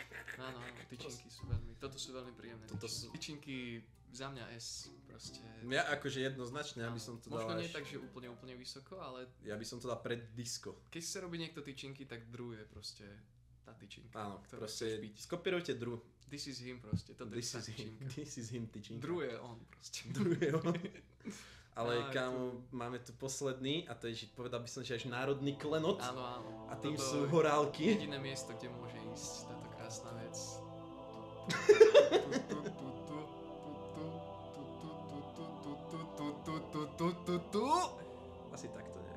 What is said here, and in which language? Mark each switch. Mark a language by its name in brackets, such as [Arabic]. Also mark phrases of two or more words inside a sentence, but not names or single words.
[Slovak] Áno, tyčinky sú toto sú veľmi príjemné. Tyčinky za mňa S proste. Ja akože jednoznačne, aby som to dal možno nie tak, že úplne vysoko, ale... Ja by som to dal pred disco. Keď sa robí niekto tyčinky, tak Drew je proste tá tyčinka. Áno, proste skopírujte Drew. [English] This is him [Slovak] proste, toto je tá tyčinka. [English] This is him tyčinka. [Slovak] Drew je on proste. Drew je on. Ale kámo, máme tu posledný a to je, že povedal by som, že až národný klenot. Áno. A tým sú horálky. Jediné miesto, kde môže ísť táto krásna vec. Asi takto nejak.